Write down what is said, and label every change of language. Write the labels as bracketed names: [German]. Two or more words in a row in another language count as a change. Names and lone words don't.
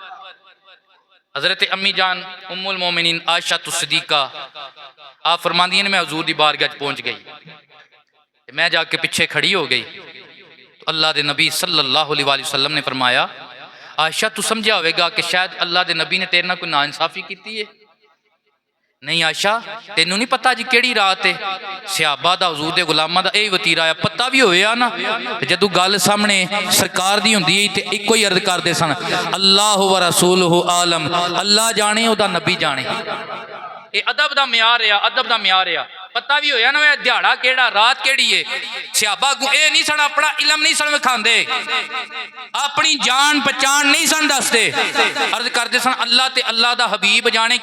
[Punjabi] حضرت امی جان ام المومنین عائشہ صدیقہ آپ فرماندیاں نے میں حضور دی بارگاہ پہنچ گئی. میں جاکے پیچھے کھڑی ہو گئی تو اللہ کے نبی [Arabic] صلى الله عليه وسلم [Punjabi] نے فرمایا عائشہ تو سمجھا ہوگا کہ شاید اللہ کے نبی نے تیرے نال کوئی ناانصافی کی ہے. نہیں عائشہ تینوں نہیں پتا جی کیہڑی رات ہے? صحابہ دا حضور دے غلاماں دا یہی وطیرہ ہے۔ پتا بھی ہویا نا جدوں گل سامنے سرکار دی ہوندی ہے تے اکو ہی عرض کردے سن [Arabic] الله و رسوله أعلم, [Punjabi] اللہ جانے اودا نبی جانے. یہ ادب دا معیار ہے، ادب دا معیار ہے. پتا بھی ہویا نا دہاڑا کیہڑا رات کیہڑی ہے۔ صحابہ یہ نہیں سن اپنا علم نہیں سن وکھاندے، اپنی جان پہچان نہیں سن دسدے، عرض کردے سن اللہ تے اللہ دا حبیب جانے.